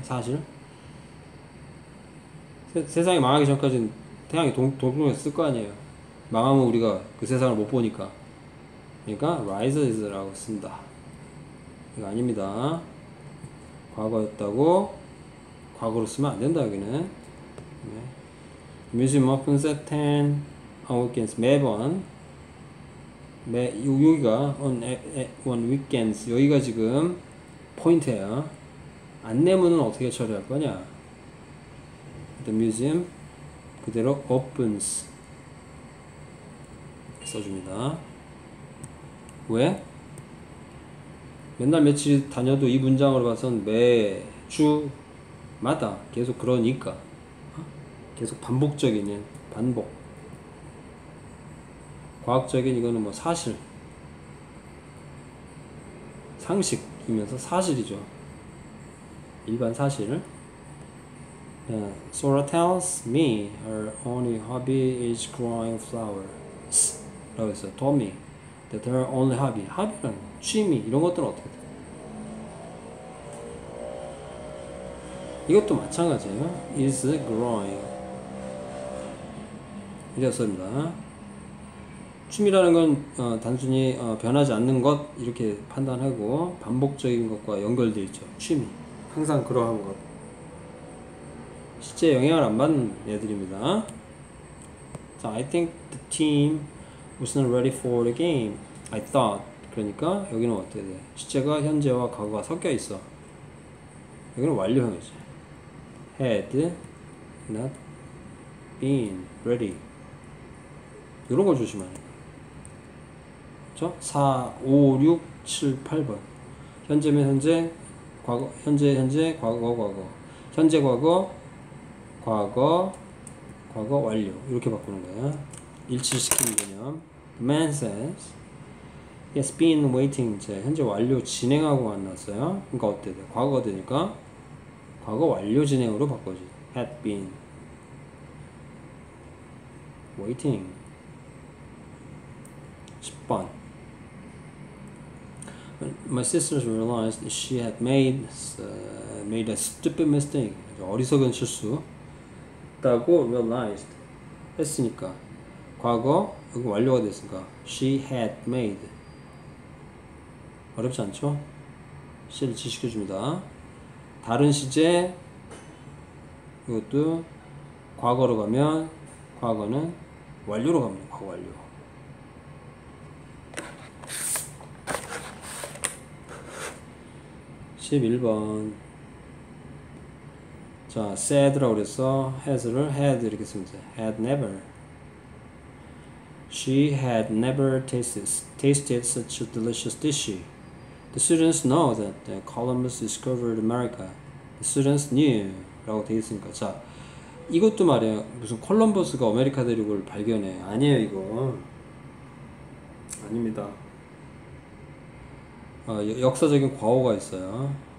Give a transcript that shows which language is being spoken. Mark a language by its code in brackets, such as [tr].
[ko] 사실 세상이 망하기 전까지는 태양이 동동했을 거 아니에요. 망하면 우리가 그 세상을 못 보니까. 그러니까 rises라고 쓴다. 이거 아닙니다. 과거였다고 과거로 쓰면 안 된다 여기는. 네. [en] Museum opens at 10 on weekends. [ko] 매번 여기가 on weekends 여기가 지금 포인트예요. 안내문은 어떻게 처리할 거냐? [en] The museum [ko] 그대로 [en] opens [ko] 써줍니다. 왜? 맨날 며칠 다녀도 이 문장으로 봐선 매주마다 계속 그러니까 계속 반복적인 반복. 과학적인 이거는 뭐 사실 상식이면서 사실이죠. 일반 사실. [en] Sora tells me her only hobby is growing flowers [ko] 라고 했어요. [en] told me that her only hobby hobby는 [ko] 취미 이런 것들은 어떻게 돼? 이것도 마찬가지예요. [en] is growing [ko] 이랬습니다. 취미라는 건 단순히 변하지 않는 것 이렇게 판단하고 반복적인 것과 연결되어 있죠. 취미 항상 그러한 것 실제 영향을 안 받는 애들입니다. [en] 자, I think the team wasn't ready for the game. I thought [ko] 그러니까 여기는 어떻게 돼? 시제가 현재와 과거가 섞여 있어. 여기는 완료형이지. [en] had not been ready. [ko] 이런 걸 조심하는 거야. 그렇죠? 4, 5, 6, 7, 8번. 현재면 현재, 과거, 현재, 과거. 현재 과거, 과거 완료. 이렇게 바꾸는 거야. 일치시키는 개념. [en] The man says, he has been waiting. [ko] 이제 현재 완료 진행하고 만났어요. 그러니까 어때 돼? 과거가 되니까 과거 완료 진행으로 바꿔지. [en] had been waiting. [ko] 10번. [en] My sisters realized she had made a stupid mistake. [ko] 어리석은 실수. 다고 realized 했으니까 과거 여기 완료가 됐으니까 [en] she had made. [ko] 어렵지 않죠? 시를 지시켜줍니다. 다른 시제 이것도 과거로 가면 과거는 완료로 갑니다. 과거 완료. 11번. 자, said라고 그랬어. has를 had 이렇게 쓰면 돼. [en] had never. She had never tasted such a delicious dish. The students know that Columbus discovered America. The students knew [ko] 라고 되어 있으니까. 자, 이것도 말이야. 무슨 콜럼버스가 아메리카 대륙을 발견해. 아니에요, 이거. 아닙니다. 역사적인 과오가 있어요.